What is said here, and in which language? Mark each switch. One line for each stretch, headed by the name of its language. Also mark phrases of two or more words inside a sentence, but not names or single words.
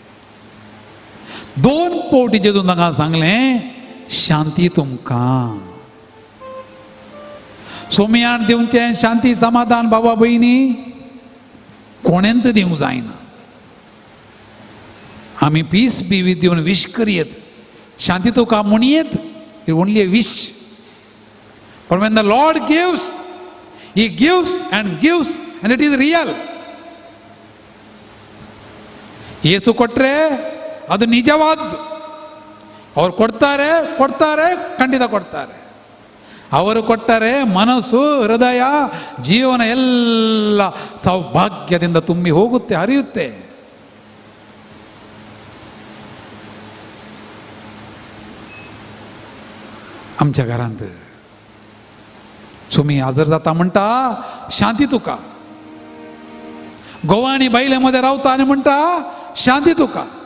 Konkani: दोन पावटी जेजून तांकां सांगलें शांती तुमकां. सोमयान दिवचें शांती समाधान बाबा भयणी कोणेंत दिवंक जायना. आमी
English: Peace be with
Konkani: दिवन विश करयेत शांती तुका म्हणयेत.
English: It only a wish. But when the Lord gives, He gives and it is real.
Kannada: ಯೇಸು ಕೊಟ್ರೆ ಅದು ನಿಜವಾದ್ದು. ಅವ್ರು ಕೊಡ್ತಾರೆ ಖಂಡಿತ ಕೊಡ್ತಾರೆ. ಅವರು ಕೊಟ್ಟರೆ ಮನಸ್ಸು ಹೃದಯ ಜೀವನ ಎಲ್ಲ ಸೌಭಾಗ್ಯದಿಂದ ತುಂಬಿ ಹೋಗುತ್ತೆ, ಹರಿಯುತ್ತೆ.
Konkani: आमच्या घरांत सुमी हजर जाता म्हणटा शांती तुका. घोव आनी बायले मध्ये रावता आनी म्हणटा शांती तुका.